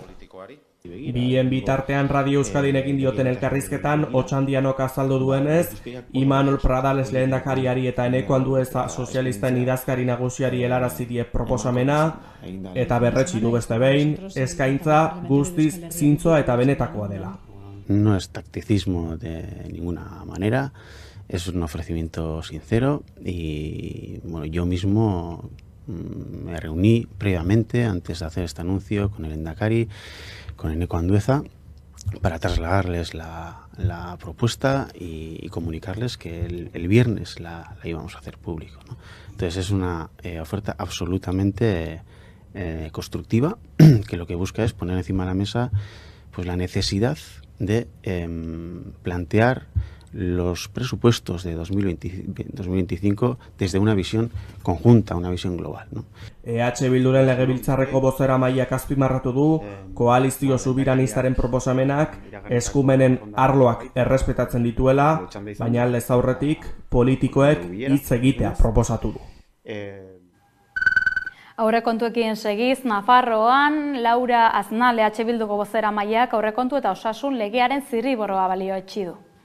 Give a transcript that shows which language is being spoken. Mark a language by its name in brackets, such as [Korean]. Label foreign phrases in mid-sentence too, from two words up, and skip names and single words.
[Basque] Bien bitartean Radio Euskadin egin dioten elkarrizketan, Otxandianok azaldu duenez, Imanol Pradales lehendakariari eta Eneko Andueza sozialisten idazkari nagusiari helarazi die proposamena, eta berretsi du beste behin, eskaintza guztiz zintzoa eta benetakoa dela. [Spanish] No es tacticismo de ninguna manera, es un ofrecimiento sincero y bueno, yo mismo me reuní previamente antes de hacer este anuncio con el Lehendakari, con Eneko Andueza, para trasladarles la propuesta y comunicarles que el viernes la íbamos a hacer público, ¿no? Entonces es una oferta absolutamente constructiva, que lo que busca es poner encima de la mesa pues la necesidad de plantear los presupuestos de 2025 desde una visión conjunta, una visión global, ¿no? [Basque] EH Bilduren legebiltzarreko bozeramaileak azpimarratu du, koalizio subiranistaren proposamenak eskumenen arloak errespetatzen dituela, baina aldez aurretik politikoek hitz egitea proposatu du. Aurrekontuekin segiz, Nafarroan, Laura Aznal EH Bilduko bozeramaileak aurrekontu eta osasun legearen zirriborroa balioetsi du.